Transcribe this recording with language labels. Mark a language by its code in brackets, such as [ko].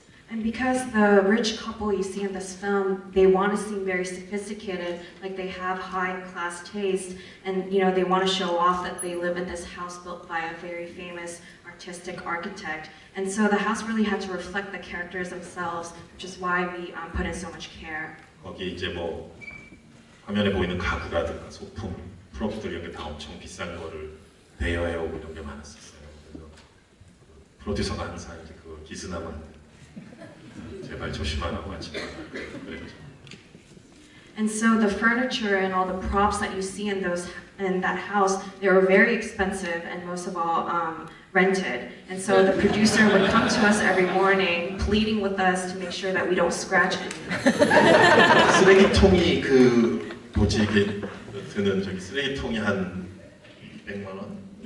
[en] And because the rich couple you see in this film, they want to seem very sophisticated, like they have high-class taste, and they want to show off that they live in this house built by a very famous artistic architect. And so the house really had to reflect the characters themselves, which is why we put in so much care. [ko] 거기 이제 뭐 화면에 보이는 가구라든가 소품, 프롭들 이런 게 다 엄청 비싼 거를 대여해오고 이런 게 많았었어요. 그래서 프로듀서가 항상 이제 그 기스나만 제발 조심하라고 하지 그랬죠. [en] And so the furniture and all the props that you see in those in that house, they were very expensive and most of all rented. And so the producer would come to us every morning, pleading with us to make sure that we don't scratch anything. [ko] 쓰레기통이 그 뭐지 이게 드는 저기 쓰레기통이 한 200만 원?